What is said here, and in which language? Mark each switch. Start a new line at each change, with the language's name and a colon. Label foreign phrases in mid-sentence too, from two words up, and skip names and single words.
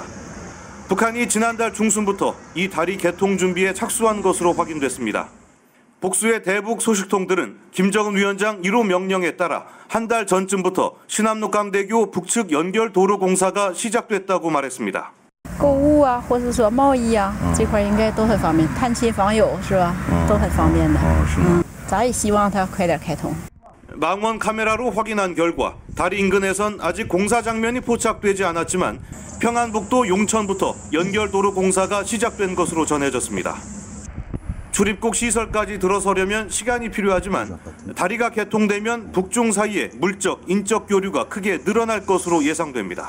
Korean: 북한이 지난달 중순부터 이 다리 개통 준비에 착수한 것으로 확인됐습니다. 복수의 대북 소식통들은 김정은 위원장 1호 명령에 따라 한 달 전쯤부터 신압록강대교 북측 연결 도로 공사가 시작됐다고 말했습니다.
Chinese: 购物啊，或者说贸易啊，这块应该都很方便。探亲访友是吧？都很方便的。咱也希望它快点开通。
Korean: 망원 카메라로 확인한 결과 다리 인근에선 아직 공사 장면이 포착되지 않았지만 평안북도 용천부터 연결도로 공사가 시작된 것으로 전해졌습니다. 출입국 시설까지 들어서려면 시간이 필요하지만 다리가 개통되면 북중 사이에 물적, 인적 교류가 크게 늘어날 것으로 예상됩니다.